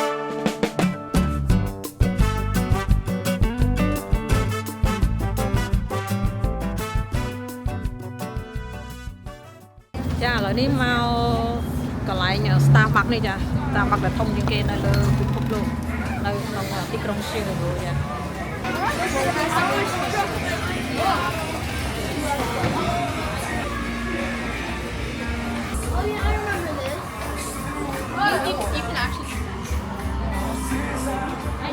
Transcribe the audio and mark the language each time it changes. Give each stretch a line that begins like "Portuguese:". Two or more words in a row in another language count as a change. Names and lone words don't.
Khmer: ឥឡូវនេះមកកន្លែង Starbucks នេះចា Starbucks ដែលធំជាងគេនៅលើពិភពលោកនៅក្នុងទីក្រុង Chicago ចា
English: Oh, yeah, I remember this. You can actually.